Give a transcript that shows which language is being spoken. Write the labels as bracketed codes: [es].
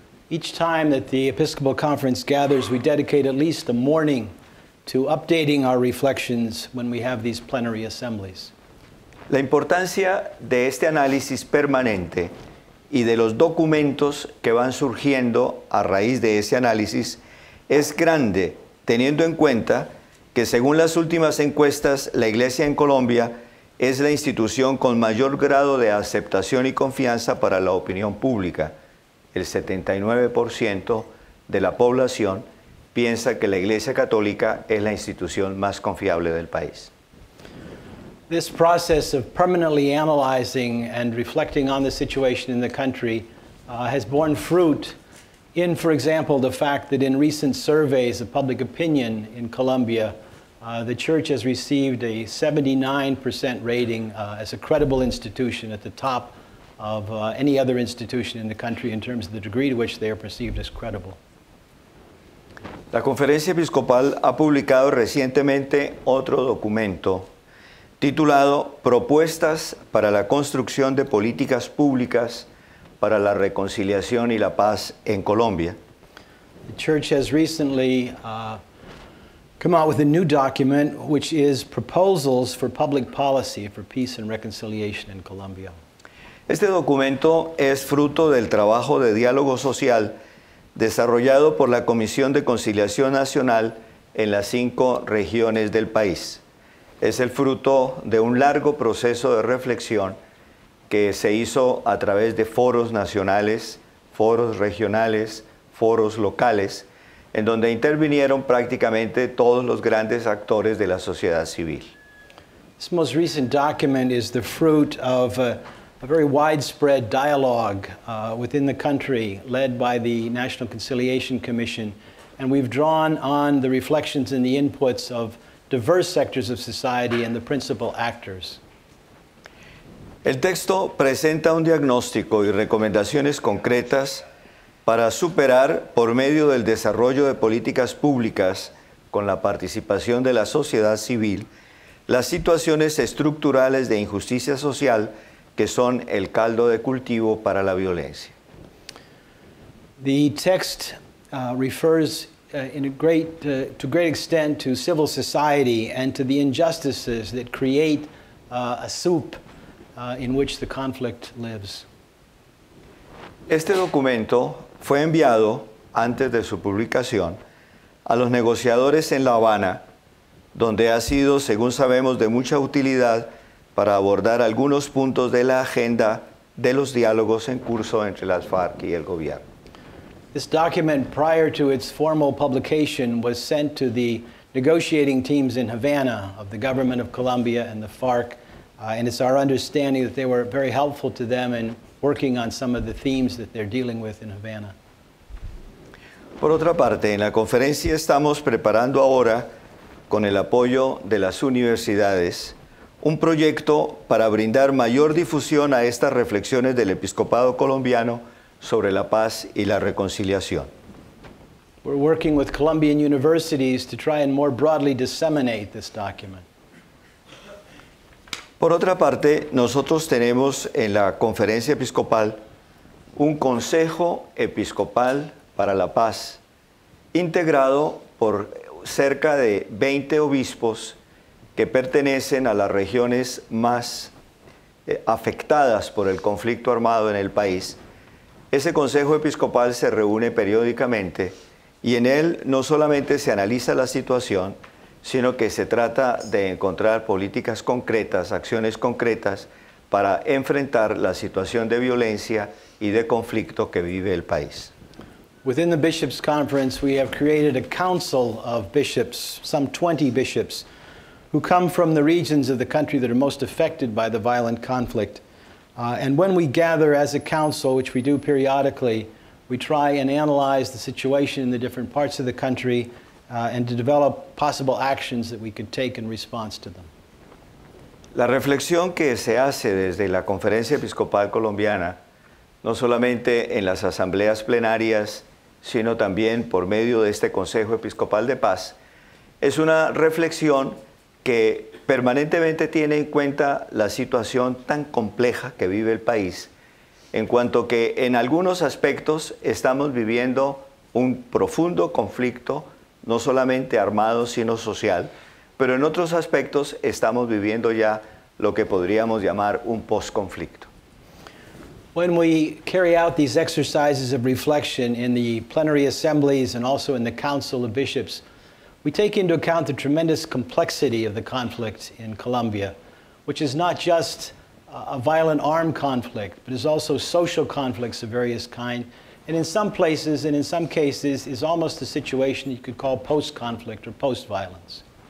[en] Each time that the Episcopal Conference gathers, we dedicate at least a morning to updating our reflections when we have these plenary assemblies. [es] La importancia de este análisis permanente y de los documentos que van surgiendo a raíz de ese análisis es grande, teniendo en cuenta que según las últimas encuestas, la Iglesia en Colombia es la institución con mayor grado de aceptación y confianza para la opinión pública. El 79% de la población piensa que la Iglesia Católica es la institución más confiable del país. [en] This process of permanently analyzing and reflecting on the situation in the country has borne fruit in, for example, the fact that in recent surveys of public opinion in Colombia, the Church has received a 79% rating as a credible institution at the top of any other institution in the country in terms of the degree to which they are perceived as credible. [es] La Conferencia Episcopal ha publicado recientemente otro documento titulado Propuestas para la construcción de políticas públicas para la reconciliación y la paz en Colombia. [en] The Church has recently come out with a new document, which is Proposals for Public Policy for Peace and Reconciliation in Colombia. [es] Este documento es fruto del trabajo de diálogo social desarrollado por la Comisión de Conciliación Nacional en las 5 regiones del país. Es el fruto de un largo proceso de reflexión que se hizo a través de foros nacionales, foros regionales, foros locales, en donde intervinieron prácticamente todos los grandes actores de la sociedad civil. [en] This most recent document is the fruit of a very widespread dialogue within the country led by the National Conciliation Commission and we've drawn on the reflections and the inputs of diverse sectors of society and the principal actors. [es] El texto presenta un diagnóstico y recomendaciones concretas para superar, por medio del desarrollo de políticas públicas con la participación de la sociedad civil, las situaciones estructurales de injusticia social que son el caldo de cultivo para la violencia. [en] The text refers to great extent to civil society and to the injustices that create a soup in which the conflict lives. [es] Este documento fue enviado, antes de su publicación, a los negociadores en La Habana, donde ha sido, según sabemos, de mucha utilidad para abordar algunos puntos de la agenda de los diálogos en curso entre las FARC y el gobierno. [en] This document, prior to its formal publication, was sent to the negotiating teams in Havana of the government of Colombia and the FARC, and it's our understanding that they were very helpful to them in working on some of the themes that they're dealing with in Havana. [es] Por otra parte, en la conferencia estamos preparando ahora, con el apoyo de las universidades, un proyecto para brindar mayor difusión a estas reflexiones del episcopado colombiano sobre la paz y la reconciliación. [en] We're working with Colombian universities to try and more broadly disseminate this document. [es] Por otra parte, nosotros tenemos en la conferencia episcopal un Consejo Episcopal para la Paz, integrado por cerca de 20 obispos que pertenecen a las regiones más afectadas por el conflicto armado en el país. Ese Consejo Episcopal se reúne periódicamente y en él no solamente se analiza la situación, sino que se trata de encontrar políticas concretas, acciones concretas para enfrentar la situación de violencia y de conflicto que vive el país. [en] Within the Bishops' Conference, we have created a council of bishops, some 20 bishops, who come from the regions of the country that are most affected by the violent conflict. And when we gather as a council, which we do periodically, we try and analyze the situation in the different parts of the country and to develop possible actions that we could take in response to them. [es] La reflexión que se hace desde la Conferencia Episcopal Colombiana, no solamente en las asambleas plenarias, sino también por medio de este Consejo Episcopal de Paz, es una reflexión que permanentemente tiene en cuenta la situación tan compleja que vive el país, en cuanto que en algunos aspectos estamos viviendo un profundo conflicto, no solamente armado, sino social, pero en otros aspectos estamos viviendo ya lo que podríamos llamar un posconflicto. [en] When we carry out these exercises of reflection in the plenary assemblies and also in the Council of Bishops, we take into account the tremendous complexity of the conflict in Colombia, which is not just a violent armed conflict, but is also social conflicts of various kinds, and in some places and in some cases is almost a situation you could call post-conflict or post-violence.